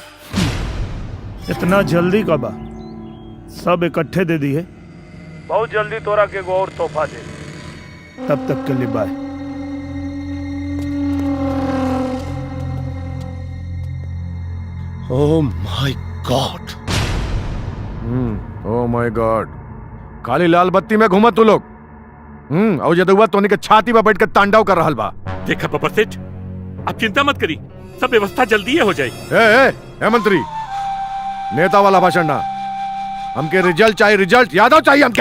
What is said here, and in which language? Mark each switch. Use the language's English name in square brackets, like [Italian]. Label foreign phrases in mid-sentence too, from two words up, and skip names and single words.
[Bhojpuri] इतना जल्दी का बा? सब इकट्ठे दे दिए। बहुत जल्दी तोरा के एगो और तोहफा दे। तब तक के लिए बाय। [English] oh my god, oh my god. [Bhojpuri] खाली लाल बत्ती में घूमत तू लोग। और जदुआ तोनी के छाती पर बैठ के तांडव कर रहल बा। देखा बब्बर सेठ, आप चिंता मत करी, सब व्यवस्था जल्दी हो जाए। ए मंत्री, नेता वाला भाषण ना, हमके रिजल्ट चाहिए, रिजल्ट यादव चाहिए हमके।